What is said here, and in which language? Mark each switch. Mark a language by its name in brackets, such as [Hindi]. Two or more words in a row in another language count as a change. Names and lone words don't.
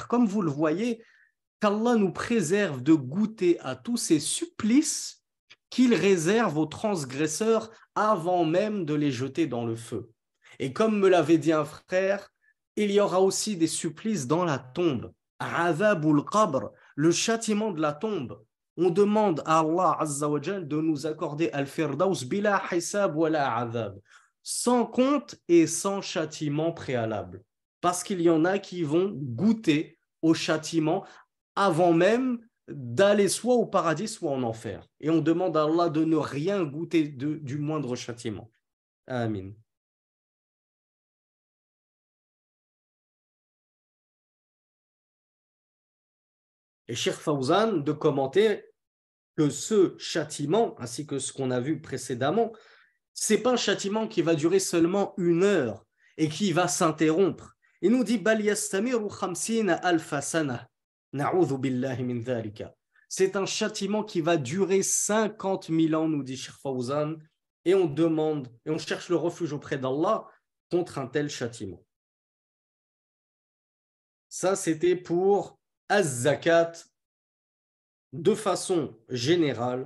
[French] Comme vous le voyez, qu'Allah nous préserve de goûter à tous ces supplices qu'il réserve aux transgresseurs avant même de les jeter dans le feu. Et comme me l'avait dit un frère, il y aura aussi des supplices dans la tombe. [Arabic] عذاب القبر, [French] le châtiment de la tombe. On demande à [Arabic] الله عز وجل [French] de nous accorder [Arabic] الفردوس بلا حساب ولا عذاب, [French] sans compte et sans châtiment préalable. Parce qu'il y en a qui vont goûter au châtiment avant même d'aller soit au paradis, soit en enfer. Et on demande à Allah de ne rien goûter du moindre châtiment. Amin. Et Cheikh Fawzan de commenter que ce châtiment, ainsi que ce qu'on a vu précédemment, ce n'est pas un châtiment qui va durer seulement 1 heure et qui va s'interrompre. Il nous dit [Arabic] بل يستمر خمسين ألف سنة. نعوذ بالله من ذلك. [French] C'est un châtiment qui va durer 50 000 ans, nous dit Cheikh Fawzan, et on demande, et on cherche le refuge auprès d'Allah contre un tel châtiment. Ça, c'était pour Az-Zakat de façon générale.